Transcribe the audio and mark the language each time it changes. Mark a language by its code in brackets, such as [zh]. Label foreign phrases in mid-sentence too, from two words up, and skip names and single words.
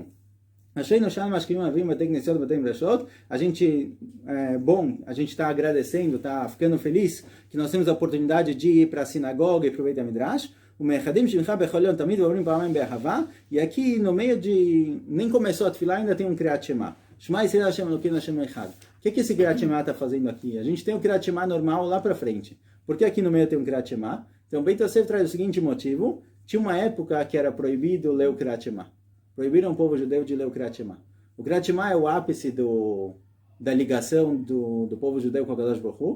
[pt] A gente, a gente está agradecendo, está ficando feliz que nós temos a oportunidade de ir para a sinagoga e para o [he] בית המדרש. [pt] E aqui no meio de... Nem começou a tefilá, ainda tem um [he] קריאת שמע. שמע ישראל השם אלוקינו השם אחד. [pt] O que esse [he] קריאת שמע [pt] está fazendo aqui? A gente tem o [he] קריאת שמע [pt] normal lá para frente. Por que aqui no meio tem um [he] קריאת שמע? [pt] Então, Beit Yosef traz o seguinte motivo. Tinha uma época que era proibido ler o [he] קריאת שמע. [pt] Proibiram o povo judeu de ler o [he] קריאת שמע. [pt] O [he] קריאת שמע [pt] é o ápice da ligação do povo judeu com a [he] קדוש ברוך הוא.